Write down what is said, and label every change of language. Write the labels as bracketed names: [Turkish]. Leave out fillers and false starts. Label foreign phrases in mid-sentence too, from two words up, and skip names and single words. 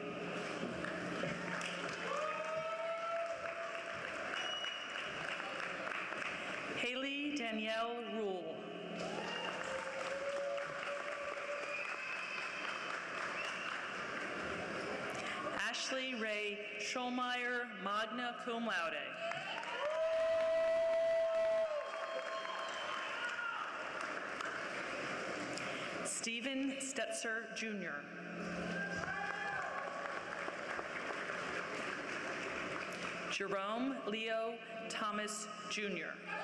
[English] Haley Danielle Rule. Ashley Ray Schulmeyer, [Latin] magna cum laude. [English] Stephen Stetzer, Jr. Jerome Leo Thomas, Jr.